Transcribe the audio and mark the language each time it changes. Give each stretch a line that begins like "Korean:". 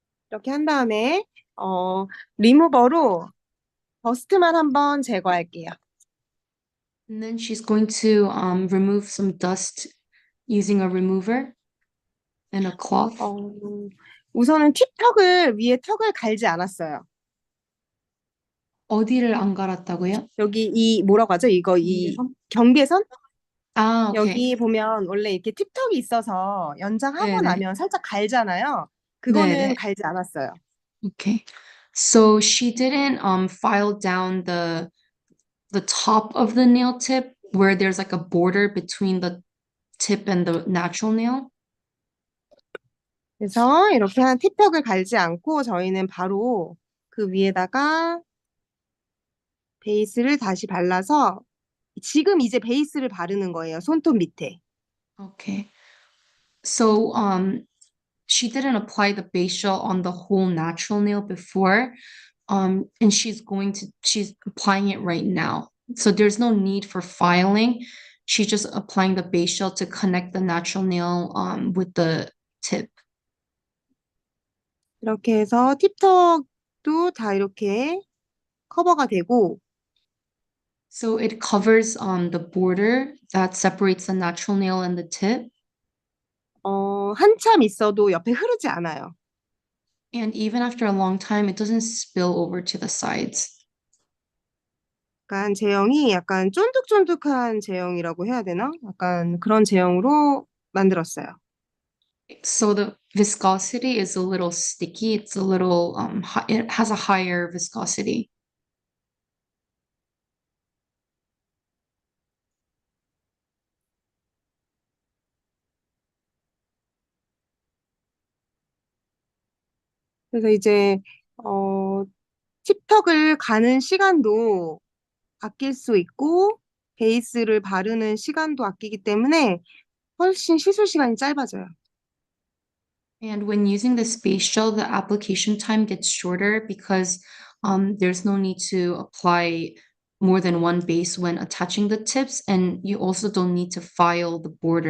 Korean: 이렇게 한 다음에 리무버로 버스트만 한번 제거할게요.
English: And then she's going to remove some dust using a remover and a cloth.
Korean: 우선은 위에 턱을 갈지 않았어요. 어디를 안 갈았다고요? 여기 이 뭐라고 하죠? 이 경계선?
English: 아, okay.
Korean: 여기 보면 원래 이렇게 팁턱이 있어서 연장하고 네네. 나면 살짝 갈잖아요. 네네. 그거는 갈지 않았어요.
English: Okay. So she didn't file down the top of the nail tip where there's like a border between the tip and the natural nail.
Korean: 그래서 이렇게 팁턱을 갈지 않고 저희는 바로 그 위에다가 베이스를 다시 발라서 지금 이제 베이스를 바르는 거예요. 손톱 밑에.
English: Okay. So she didn't apply the base gel on the whole natural nail before. And she's applying it right now. So there's no need for filing. She's just applying the base gel to connect the natural nail with the tip.
Korean: 이렇게 해서 팁턱도 다 이렇게 커버가 되고
English: So it covers the border that separates the natural nail and the tip.
Korean: 한참 있어도 옆에 흐르지 않아요.
English: And even after a long time, it doesn't spill over to the sides.
Korean: 약간 제형이 약간 쫀득쫀득한 제형이라고 해야 되나? 약간 그런 제형으로 만들었어요.
English: So the viscosity is a little sticky. It's a little it has a higher viscosity.
Korean: 그래서 이제 어, 팁턱을 가는 시간도 아낄 수 있고 베이스를 바르는 시간도 아끼기 때문에 훨씬 시술 시간이 짧아져요.
English: And when using the space gel, the application time gets shorter because there's no need to apply more than one base when attaching the tips, and you also don't need to file the border.